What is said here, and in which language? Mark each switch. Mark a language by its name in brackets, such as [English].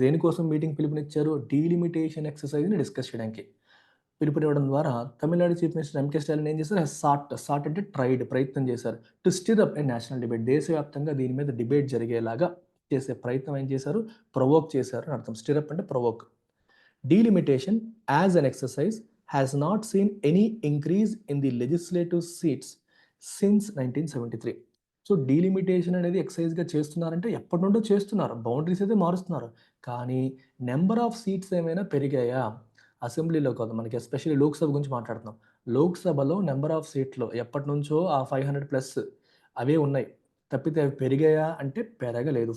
[Telugu] దేనికోసం మీటింగ్ పిలుపునిచ్చారు? Delimitation ఎక్సర్సైజ్ని discuss చేయడానికి పిలుపునివ్వడం ద్వారా Tamil Nadu chief minister M.K. Stalin ఏం చేశారు? సాట్ అంటే ప్రయత్నం చేశారు. [English] to stir up a national debate, [Telugu] దేశవ్యాప్తంగా దీని మీద డిబేట్ జరిగేలాగా చేసే ప్రయత్నం ఏం చేశారు? ప్రొవోక్ చేశారు అని అర్థం. స్టిర్ అప్ అంటే provoke. [English] Delimitation as an exercise has not seen any increase in the legislative seats since 1973. [Telugu] So delimitation అనేది ఎక్సైజ్గా చేస్తున్నారంటే ఎప్పటి నుండో చేస్తున్నారు, బౌండరీస్ అయితే మారుస్తున్నారు, కానీ నెంబర్ ఆఫ్ సీట్స్ ఏమైనా పెరిగాయా? అసెంబ్లీలో కాదు, మనకి ఎస్పెషల్లీ లోక్సభ గురించి మాట్లాడుతున్నాం. లోక్సభలో నెంబర్ ఆఫ్ సీట్లు ఎప్పటి నుంచో ఆ 500+ అవే ఉన్నాయి, తప్పితే అవి పెరిగాయా అంటే పెరగలేదు.